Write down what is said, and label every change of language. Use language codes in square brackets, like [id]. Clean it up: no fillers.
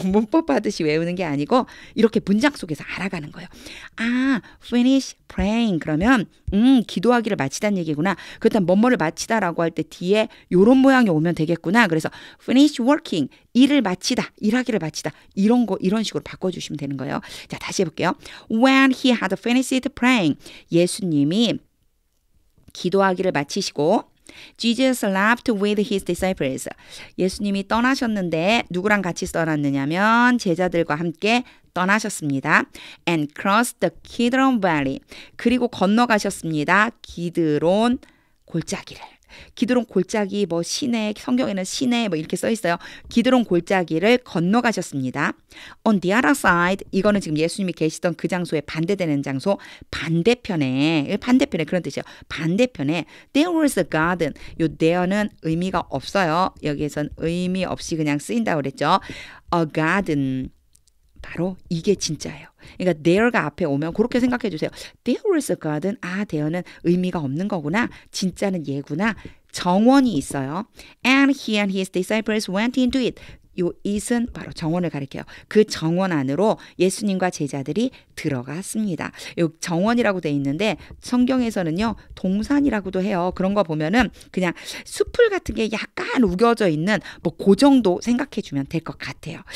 [ko] 문법하듯이 외우는 게 아니고 이렇게 문장 속에서 알아가는 거예요. 아, [en] finish praying [ko] 그러면 기도하기를 마치다는 얘기구나. 그렇다면 뭐뭐를 마치다라고 할 때 뒤에 요런 모양이 오면 되겠구나. 그래서 [en] finish working [ko] 일을 마치다, 일하기를 마치다 이런 거 이런 식으로 바꿔주시면 되는 거예요. 자 다시 해볼게요. [en] When he had finished praying [ko] 예수님이 기도하기를 마치시고 [en] Jesus left with his disciples. [ko] 예수님이 떠나셨는데 누구랑 같이 떠났느냐면 제자들과 함께 떠나셨습니다. [en] And crossed the Kidron Valley. [ko] 그리고 건너가셨습니다. 기드론 골짜기를. 기드론 골짜기 뭐 시내 성경에는 시내 뭐 이렇게 써 있어요. 기드론 골짜기를 건너가셨습니다. [en] On the other side [ko] 이거는 지금 예수님이 계시던 그 장소에 반대되는 장소 반대편에 그런 뜻이에요. 반대편에 [en] there was a garden. [ko] 요 there는 의미가 없어요. 여기에선 의미 없이 그냥 쓰인다고 그랬죠. [en] A garden. [ko] 바로 이게 진짜예요. 그러니까 there가 앞에 오면 그렇게 생각해 주세요. [en] There was a garden. [ko] there는 의미가 없는 거구나. 진짜는 얘구나. 정원이 있어요. [en] And he and his disciples went into it. [ko] 요 it은 바로 정원을 가리켜요. 그 정원 안으로 예수님과 제자들이 들어갔습니다. 요 정원이라고 돼 있는데 성경에서는요 동산이라고도 해요. 그런 거 보면은 그냥 숲풀 같은 게 약간 우겨져 있는 뭐 그 정도 생각해 주면 될 것 같아요.